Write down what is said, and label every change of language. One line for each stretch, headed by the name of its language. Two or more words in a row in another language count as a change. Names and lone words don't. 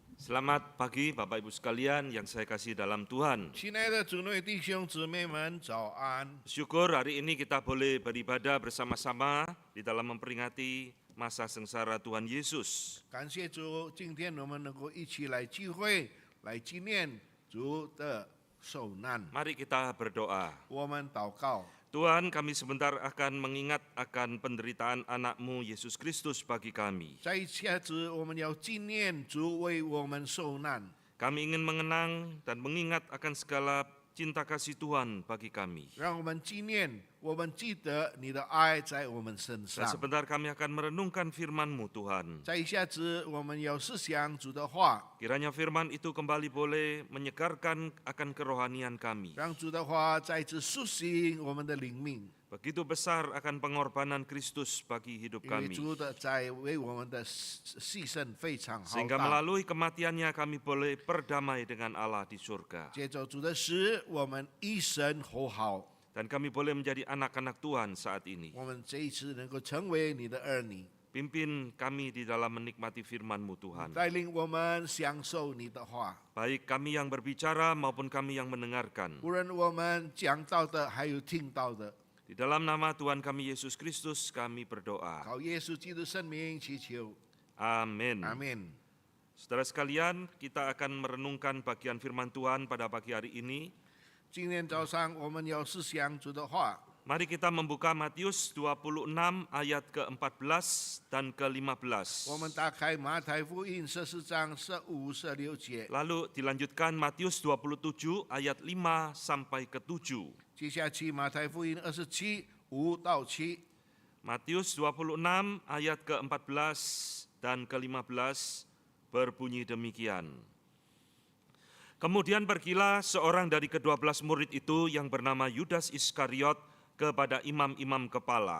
Indonesian: Selamat pagi Bapak Ibu sekalian yang saya kasih dalam Tuhan.
Chinese: 亲爱的主内弟兄姊妹们，早安！
Indonesian: Syukur hari ini kita boleh beribadah bersama-sama di dalam memperingati masa sengsara Tuhan Yesus.
Chinese: 感谢主，今天我们能够一起来聚会，来纪念主的受难。
Indonesian: Mari kita berdoa.
Chinese: 我们祷告，
Indonesian: Tuhan, kami sebentar akan mengingat akan penderitaan anak-Mu Yesus Kristus bagi kami.
Chinese: 在一下子我们要纪念主为我们受难。
Indonesian: Kami ingin mengenang dan mengingat akan segala cinta kasih Tuhan bagi kami.
Chinese: 让我们纪念，我们记得你的爱在我们身
Indonesian: Dan
Chinese: 上。
Indonesian: sebentar kami akan merenungkan firman-Mu Tuhan.
Chinese: 在一下子我们要思想主的话，
Indonesian: Kiranya firman itu kembali boleh menyegarkan akan kerohanian kami.
Chinese: 让主的话再次苏醒我们的灵命。
Indonesian: Begitu besar akan pengorbanan Kristus bagi hidup
Chinese: 因为
Indonesian: kami.
Chinese: 主的在为我们的牺牲非常浩
Indonesian: Sehingga
Chinese: 大。
Indonesian: melalui kematiannya kami boleh berdamai dengan Allah di surga.
Chinese: 接着主的事，我们一生和好，
Indonesian: Dan kami boleh menjadi anak-anak Tuhan saat ini.
Chinese: 我们这一次能够成为你的儿女，
Indonesian: Pimpin kami di dalam menikmati firman-Mu Tuhan.
Chinese: 带领我们享受你的话。
Indonesian: Baik kami yang berbicara maupun kami yang mendengarkan.
Chinese: 无论我们讲到的，还有听到的，
Indonesian: Di dalam nama Tuhan kami Yesus Kristus kami berdoa.
Chinese: 靠耶稣基督圣名祈求，
Indonesian: Amin.
Chinese: 阿门。
Indonesian: Saudara sekalian, kita akan merenungkan bagian firman Tuhan pada pagi hari ini.
Chinese: 今天早上我们要思想主的话，
Indonesian: Mari kita membuka Matius 26 ayat ke-14 dan ke-15.
Chinese: 我们打开马太福音14章15、16节，
Indonesian: Lalu dilanjutkan Matius 27 ayat 5 sampai ke-7.
Chinese: 接下去马太福音27、5到7。
Indonesian: Matius 26 ayat ke-14 dan ke-15 berbunyi demikian. Kemudian pergilah seorang dari ke-12 murid itu yang bernama Yudas Iskariot kepada imam-imam kepala.